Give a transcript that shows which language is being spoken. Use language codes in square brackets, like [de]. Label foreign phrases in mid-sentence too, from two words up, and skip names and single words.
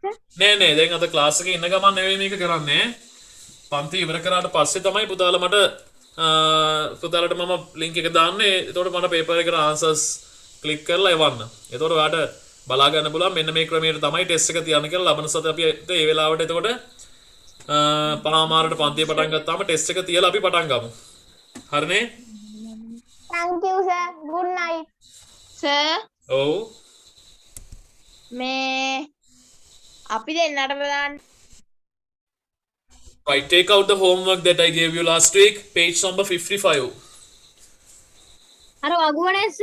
[si] නෑ නෑ දැන් අද ක්ලාස් එකේ ඉන්න ගමන් නෙවෙයි මේක කරන්නේ. පන්ති ඉවර කරාට පස්සේ තමයි පුතාලා මට පුතාලට මම ලින්ක් එක දාන්නේ. එතකොට මට පේපර් එකට [en] answers click [si] කරලා එවන්න. එතකොට ඔයාට බලා ගන්න පුළුවන් මෙන්න මේ ක්‍රමයට තමයි ටෙස්ට් එක තියන්න කියලා. ලබන සතියේ අපි ඒ වෙලාවට එතකොට පහමාරට පන්තිය පටන් ගත්තාම ටෙස්ට් එක තියලා අපි පටන් ගමු. හරිනේ? [en] Thank you sir. Good night. Sir [si] ඔව්. මේ අපි දෙන්නට බලන්න. [en] Right, take out the homework that I gave you last week, page number 55. [si] අර වගුවනේස